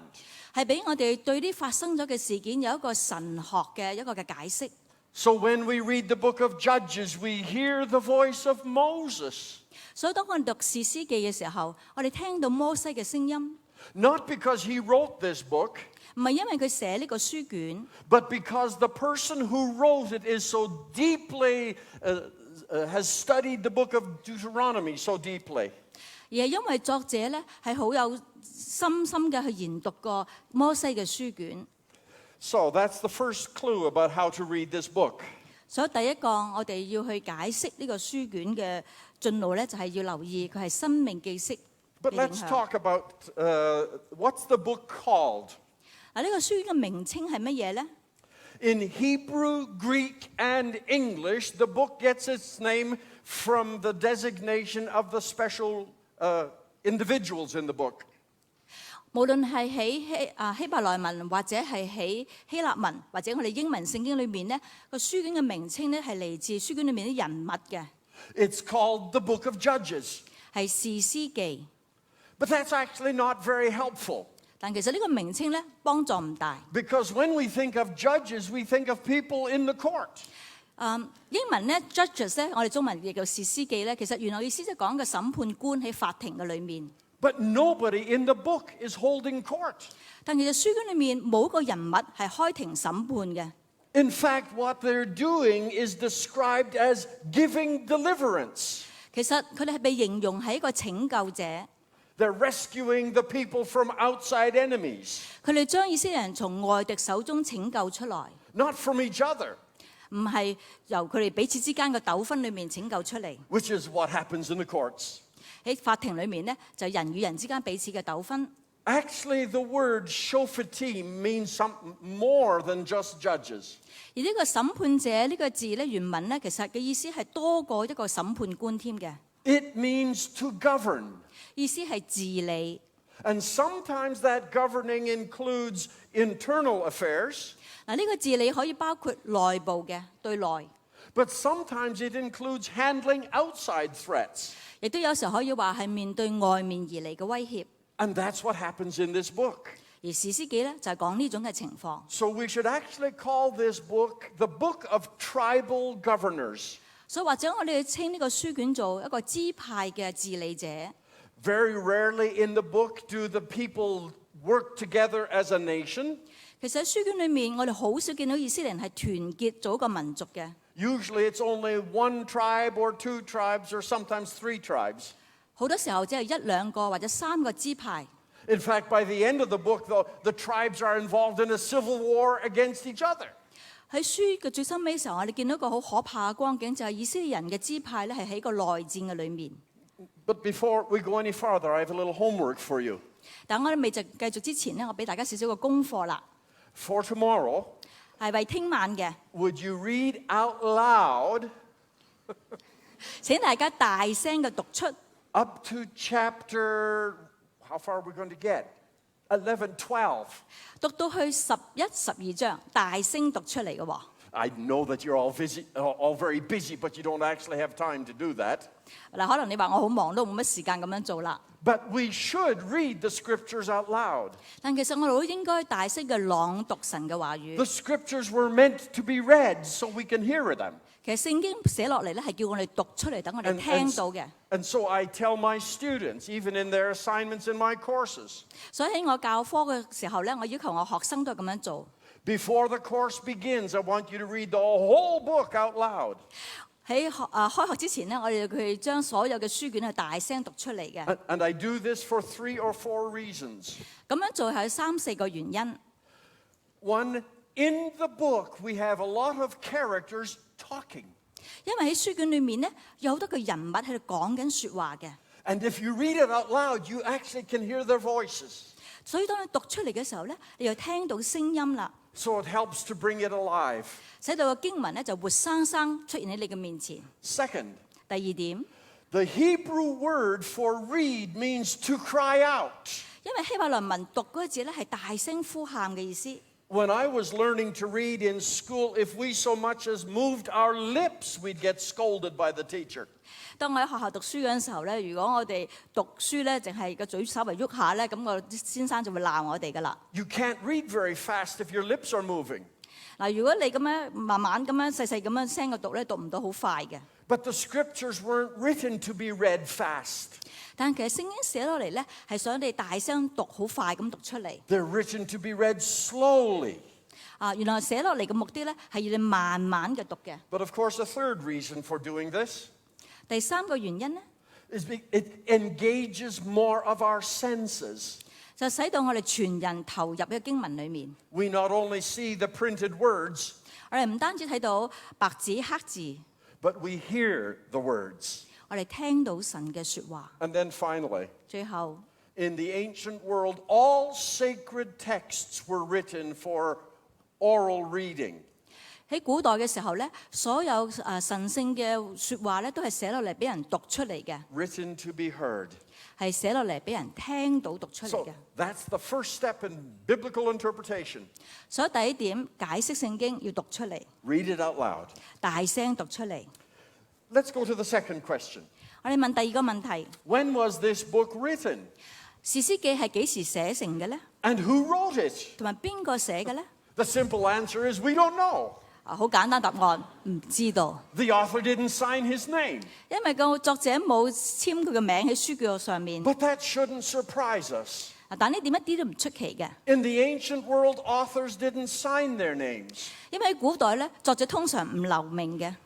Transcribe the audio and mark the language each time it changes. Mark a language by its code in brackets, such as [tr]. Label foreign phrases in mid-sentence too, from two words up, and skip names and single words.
[yue] 係俾我哋對啲發生咗嘅事件有一個神學嘅一個嘅解釋。 [en] So when we read the book of Judges, we hear the voice of Moses. [yue] 所以當我哋讀士師記嘅時候，我哋聽到摩西嘅聲音， [en] Not because he wrote this book, [yue] 唔係因為佢寫呢個書卷， [en] but because the person who wrote it is so deeply, has studied the book of Deuteronomy so deeply. [yue] 而係因為作者咧係好有深深嘅去研讀過摩西嘅書卷。 [en] So that's the first clue about how to read this book. [yue] 所以第一個我哋要去解釋呢個書卷嘅進路咧，就係要留意佢係生命記式嘅 [en] But [yue] 影 [en] let's [yue] 響。 [en] talk about what's the book called? [yue] 嗱，呢個書卷嘅名稱係乜嘢咧？ [en] In Hebrew, Greek, and English, the book gets its name from the designation of the special individuals in the book. [yue] 無論係喺希伯來文，或者係喺希臘文，或者我哋英文聖經裏面咧，個書卷嘅名稱咧係嚟自書卷裏面啲人物嘅， [en] It's called the Book of Judges. [yue] 係士師記。 [en] But that's actually not very helpful. [yue] 但其實呢個名稱咧幫助唔大。 [en] Because when we think of judges, we think of people in the court. [yue] 英文咧 judges 咧，我哋中文亦叫士師記咧，其實原來意思就係講個審判官喺法庭嘅裏面。 [en] But nobody in the book is holding court. [yue] 但其實書卷裏面冇一個人物係開庭審判嘅。 [en] In fact, what they're doing is described as giving deliverance. [yue] 其實佢哋係被形容係一個拯救者， [en] They're rescuing the people from outside enemies, [yue] 佢哋將以色列人從外敵手中拯救出來， [en] not from each other, [yue] 唔係由佢哋彼此之間嘅糾紛裏面拯救出嚟。 [en] which is what happens in the courts. [yue] 喺法庭裏面呢，就人與人之間彼此嘅糾紛。 [en] Actually, the word shoftim means something more than just judges. [yue] 而呢個審判者呢個字咧，原文咧其實嘅意思係多過一個審判官添嘅， [en] It means to govern. [yue] 意思係治理。 [en] And sometimes that governing includes internal affairs, [yue] 嗱，呢個治理可以包括內部嘅對內， [en] but sometimes it includes handling outside threats. [yue] 亦都有時候可以話係面對外面而嚟嘅威脅。 [en] And that's what happens in this book. [yue] 而士師記咧就係講呢種嘅情況。 [en] So we should actually call this book the book of tribal governors. [yue] 所以或者我哋稱呢個書卷做一個支派嘅治理者。 [en] Very rarely in the book do the people work together as a nation. [yue] 其實喺書卷裏面，我哋好少見到以色列人係團結做一個民族嘅。 [en] Usually it's only one tribe or two tribes or sometimes three tribes. [yue] 好多時候只係一兩個或者三個支派。 [en] In fact, by the end of the book, the tribes are involved in a civil war against each other. [yue] 喺書嘅最深尾嘅時候，我哋見到一個好可怕嘅光景，就係以色列人嘅支派咧係喺個內戰嘅裏面。 [en] But before we go any farther, I have a little homework for you. [yue] 但我哋未就繼續之前咧，我俾大家少少嘅功課啦， [en] For tomorrow, [yue] 係為聽晚嘅。 [en] would you read out loud [yue] 請大家大聲嘅讀出 [en] up to chapter, how far are we going to get? 11, 12. [yue] 讀到去11、12章，大聲讀出嚟嘅喎。 [en] I know that you're all very busy, but you don't actually have time to do that. [yue] 嗱，可能你話我好忙都冇乜時間咁樣做啦。 [en] But we should read the scriptures out loud. [yue] 但其實我哋都應該大聲嘅朗讀神嘅話 [en] The [yue] 語。 [en] scriptures were meant to be read so we can hear them. [yue] 其實聖經寫落嚟咧係叫我哋讀出嚟，等我哋聽到嘅。 [en] And so I tell my students, even in their assignments in my courses, [yue] 所以喺我教科嘅時候咧，我要求我學生都係咁樣做。 [en] before the course begins, I want you to read the whole book out loud. [yue] 喺開學之前咧，我哋佢將所有嘅書卷係大聲讀出嚟嘅。 [en] And I do this for 3 or 4 reasons. [yue] 咁樣做係有3、4個原因。 [en] One, in the book, we have a lot of characters talking. [yue] 因為喺書卷裏面咧，有好多個人物喺度講緊説話嘅， [en] And if you read it out loud, you actually can hear their voices. [yue] 所以當你讀出嚟嘅時候咧，你就聽到聲音啦， [en] So it helps to bring it alive. [yue] 使到個經文咧就活生生出現喺你嘅面前。 [en] Second, [yue] 第二點， [en] the Hebrew word for read means to cry out. [yue] 因為希伯來文讀嗰個字咧係大聲呼喊嘅意思。 [en] When I was learning to read in school, if we so much as moved our lips, we'd get scolded by the teacher. [yue] 當我喺學校讀書嗰陣時候咧，如果我哋讀書咧，淨係個嘴稍微喐下咧，咁個先生就會鬧我哋噶啦。 [en] You can't read very fast if your lips are moving. [yue] 嗱，如果你咁樣慢慢咁樣細細咁樣聲嘅讀咧，讀唔到好快嘅。 [en] But the scriptures weren't written to be read fast. [yue] 但其實聖經寫落嚟咧，係想你大聲讀，好快咁讀出嚟。 [en] They're written to be read slowly. [yue] 原來寫落嚟嘅目的咧，係要你慢慢嘅讀嘅。 [en] But of course, a third reason for doing this, [yue] 第3個原因咧， [en] it engages more of our senses. [yue] 就使到我哋全人投入呢個經文裏面。 [en] We not only see the printed words, [yue] 我哋唔單止睇到白紙黑字， [en] but we hear the words. [yue] 我哋聽到神嘅説話。 [en] And then finally, [yue] 最後 [en] in the ancient world, all sacred texts were written for oral reading. [yue] 喺古代嘅時候咧，所有神聖嘅説話咧，都係寫落嚟俾人讀出嚟嘅， [en] Written to be heard. [yue] 係寫落嚟俾人聽到讀出嚟 [en] So [yue] 嘅。 [en] that's the first step in biblical interpretation. [yue] 所以第一點，解釋聖經要讀出嚟， [en] Read it out loud. [yue] 大聲讀出嚟。 [en] Let's go to the second question. [yue] 我哋問第二個問題： [en] When was this book written? [yue] 士師記係幾時寫成嘅咧？ [en] And who wrote it? [yue] 同埋邊個寫嘅咧？ [en] The simple answer is we don't know. [yue] 好簡單答案，唔知道， [en] The author didn't sign his name. [yue] 因為個作者冇簽佢嘅名喺書卷上面。 [en] But that shouldn't surprise us. [yue] 但呢點一啲都唔出奇嘅， [en] In the ancient world, authors didn't sign their names. [yue] 因為喺古代咧，作者通常唔留名嘅。